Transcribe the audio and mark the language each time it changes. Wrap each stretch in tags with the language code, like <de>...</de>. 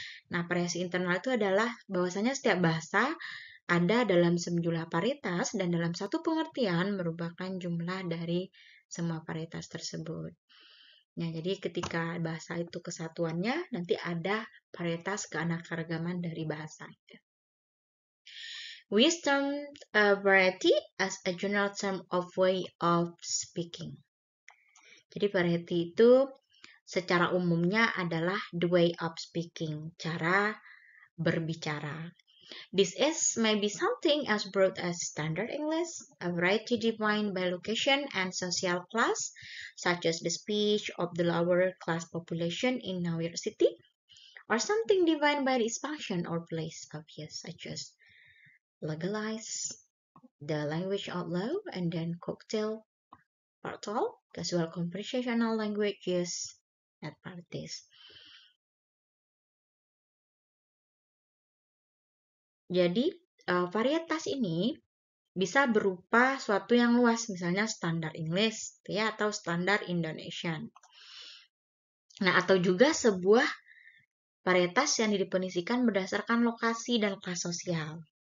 <id>Nah, variasi internal itu adalah bahwasanya setiap bahasa ada dalam sejumlah varietas dan dalam satu pengertian merupakan jumlah dari semua varietas tersebut. Nah, jadi ketika bahasa itu kesatuannya, nanti ada varietas keanekaragaman dari bahasa itu.</id> <en>We term variety as a general term of way of speaking.</en> <id>Jadi variety itu secara umumnya adalah</id> <en>the way of speaking,</en> <id>cara berbicara.</id> <en>This is maybe something as broad as standard English, a variety defined by location and social class, such as the speech of the lower class population in New York City, or something defined by its function or place of use, such as legalize, the language of law, and then cocktail, partal, casual conversational language used at parties.</en> <id>Jadi, varietas ini bisa berupa suatu yang luas, misalnya standar English, ya, atau standar Indonesian. Nah, atau juga sebuah varietas yang didefinisikan berdasarkan lokasi dan kelas sosial.</id>